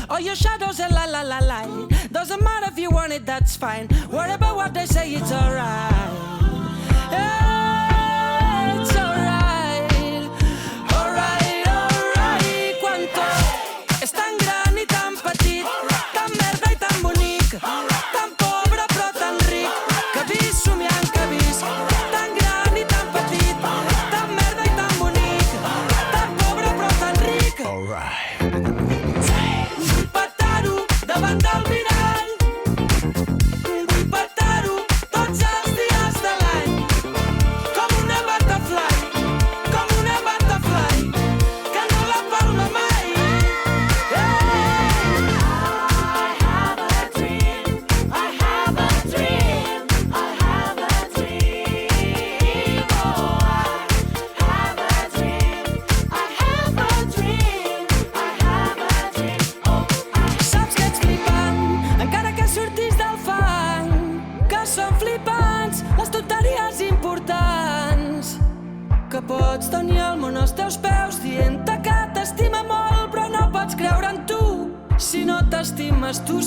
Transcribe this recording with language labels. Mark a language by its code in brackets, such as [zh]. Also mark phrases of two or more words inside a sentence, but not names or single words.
[en] your shadows and la la la la. Doesn't matter if you want it, that's fine. Worry about what they say, it's alright. Yeah, it's alright. Alright, alright. [ca] Quan tot és tan gran i tan petit, tan merda i tan bonic, tan pobre però tan ric, que visc somiant que visc. Tan gran i tan petit, tan merda i tan bonic, tan pobre però tan ric. Vull petar-ho davant del mirall, vull petar-ho tots els dies de l'any, com una butterfly, que no la palma mai. [en] I have a dream, I have a dream, I have a dream. Oh, I have a dream, I have a dream, I have a dream. Oh, [ca] Saps que ets flipant, encara que surtis del fang, que són flipants les tonteries importants, que pots tenir el món als teus peus dient-te que t'estima molt, però no pots creure en tu si no t'estimes tu.